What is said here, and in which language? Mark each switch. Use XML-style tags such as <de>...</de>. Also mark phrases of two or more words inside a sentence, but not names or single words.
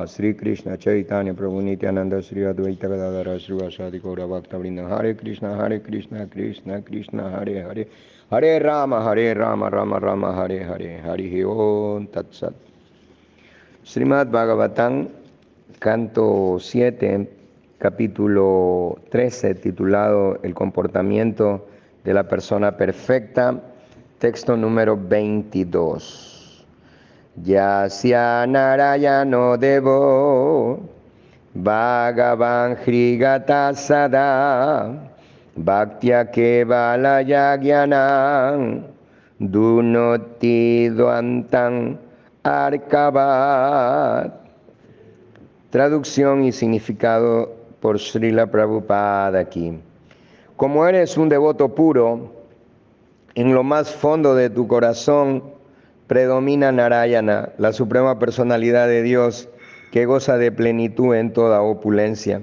<sa>श्री कृष्ण चैतन्य प्रभु नित्यानन्द श्री अद्वैत गदाधर श्रीवासादि गौर भक्त वृन्द. हरे कृष्ण कृष्ण कृष्ण हरे हरे हरे राम राम राम हरे हरे. हरि ॐ तत् सत्.</sa> <es>Srimad Bhagavatam, canto 7, capítulo 13, titulado El comportamiento de la persona perfecta. Texto número 22.</es> <sa>यस्य नारायणो देवो भगवान् हृद्गतः सदा भक्त्या केवलयाज्ञानं धुनोति ध्वान्तम् अर्कवत्.</sa> <es>Traducción y significado por Srila Prabhupada aquí. Como eres un devoto puro, en lo más fondo de tu corazón predomina Narayana, la suprema personalidad de Dios que goza de plenitud en toda opulencia.</es>